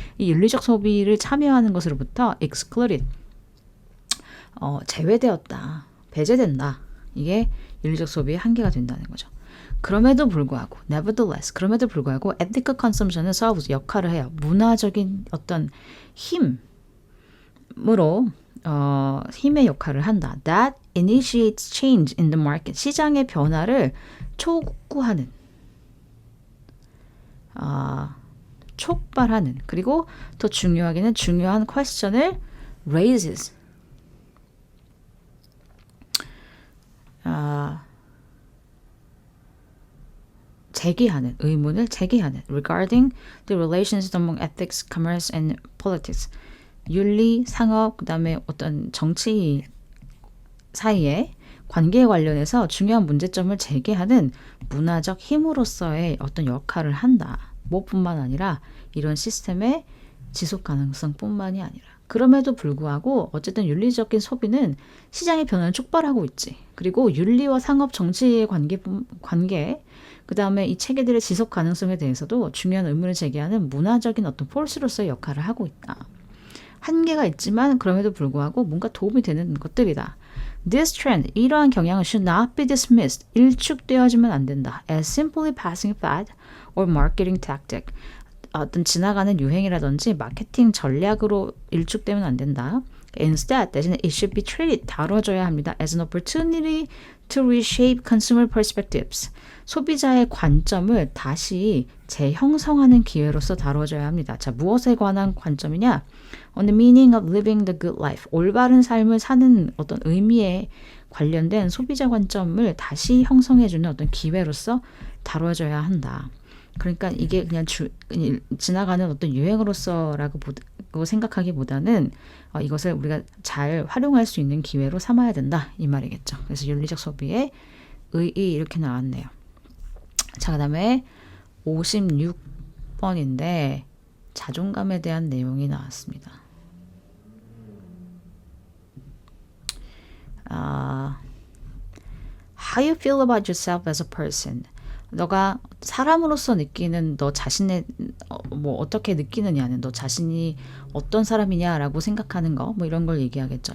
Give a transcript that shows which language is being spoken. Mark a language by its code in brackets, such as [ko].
[ko] 이 윤리적 소비를 참여하는 것으로부터 [en] excluded, [ko] 제외되었다, 배제된다. 이게 윤리적 소비의 한계가 된다는 거죠. 그럼에도 불구하고, [en] nevertheless, [ko] 그럼에도 불구하고 [en] ethical consumption [ko] 은 [en] serves, [ko] 역할을 해요. 문화적인 어떤 힘으로 힘의 역할을 한다. [en] That initiates change in the market. [ko] 시장의 변화를 촉구하는, 촉발하는, 그리고 더 중요하게는 중요한 [en] question [ko] 을 [en] raises. [ko] 제기하는, 의문을 제기하는 [en] regarding the relations among ethics, commerce and politics. [ko] 윤리, 상업, 그다음에 어떤 정치 사이의 관계에 관련해서 중요한 문제점을 제기하는 문화적 힘으로서의 어떤 역할을 한다. 뭐뿐만 아니라 이런 시스템의 지속 가능성뿐만이 아니라. 그럼에도 불구하고 어쨌든 윤리적인 소비는 시장의 변화를 촉발하고 있지. 그리고 윤리와 상업, 정치의 관계, 그 다음에 이 체계들의 지속 가능성에 대해서도 중요한 의문을 제기하는 문화적인 어떤 폴스로서의 역할을 하고 있다. 한계가 있지만 그럼에도 불구하고 뭔가 도움이 되는 것들이다. [en] This trend, [ko] 이러한 경향은 [en] should not be dismissed, [ko] 일축되어지면 안 된다. [en] As simply passing fad or marketing tactic. [ko] 어떤 지나가는 유행이라든지 마케팅 전략으로 일축되면 안 된다. [en] Instead, [ko] 대신에 [en] it should be treated, [ko] 다뤄져야 합니다. [en] As an opportunity to reshape consumer perspectives. [ko] 소비자의 관점을 다시 재형성하는 기회로서 다뤄져야 합니다. 자, 무엇에 관한 관점이냐? [en] on the meaning of living the good life. [ko] 올바른 삶을 사는 어떤 의미에 관련된 소비자 관점을 다시 형성해주는 어떤 기회로서 다뤄져야 한다. 그러니까 이게 그냥 지나가는 어떤 유행으로서라고 생각하기보다는 이것을 우리가 잘 활용할 수 있는 기회로 삼아야 된다 이 말이겠죠. 그래서 윤리적 소비의 의의 이렇게 나왔네요. 자, 그 다음에 56번인데 자존감에 대한 내용이 나왔습니다. [en] How you feel about yourself as a person. [ko] 너가 사람으로서 느끼는 너 자신의 뭐 어떻게 느끼느냐는 너 자신이 어떤 사람이냐라고 생각하는 거 뭐 이런 걸 얘기하겠죠.